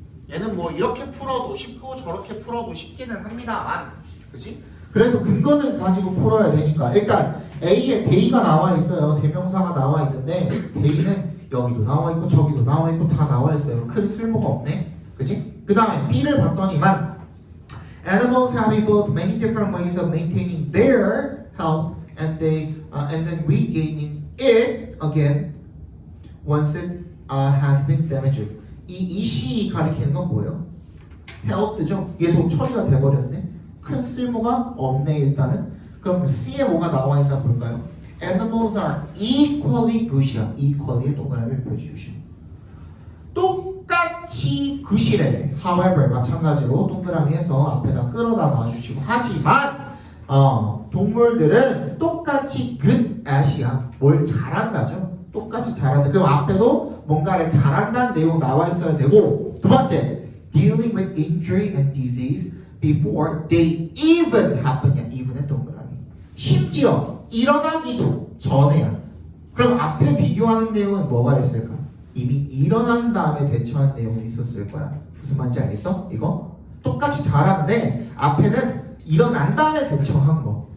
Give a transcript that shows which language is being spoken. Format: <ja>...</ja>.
<ko>얘는 뭐 이렇게 풀어도 쉽고 저렇게 풀어도 쉽기는 합니다만, 그치? 그래도 근거는 가지고 풀어야 되니까 일단 A에 대의가 나와 있어요. 대명사가 나와 있는데 대의는 여기도 나와 있고 저기도 나와 있고 다 나와 있어요. 큰 쓸모가 없네, 그치? 그 다음에 B를 봤더니만</ko> <en>Animals have evolved many different ways of maintaining their health and then regaining it again once it has been damaged.</en> <ko>이 이시 가리키는 건 뭐예요? health죠. 얘도 처리가 돼버렸네. 큰 쓸모가 없네 일단은. 그럼 C에 뭐가 나와 있나 볼까요?</ko> <en>Animals are equally good이야.</en> <ko>equally에 동그라미를 펴주십시오. 똑같이 굿이래. however 마찬가지로 동그라미해서 앞에다 끌어다 놔주시고 하지만 동물들은 똑같이 good at이야. 뭘 잘한다죠. 똑같이 잘한다. 그럼 앞에도 뭔가를 잘한다는 내용 나와 있어야 되고 두 번째</ko> <en>dealing with injury and disease before they even happen이야.</en> <ko>even은 동그라미. 심지어 일어나기도 전에야. 그럼 앞에 비교하는 내용은 뭐가 있을까? 이미 일어난 다음에 대처한 내용이 있었을 거야. 무슨 말인지 알겠어? 이거 똑같이 잘하는데 앞에는 일어난 다음에 대처한 거.</ko>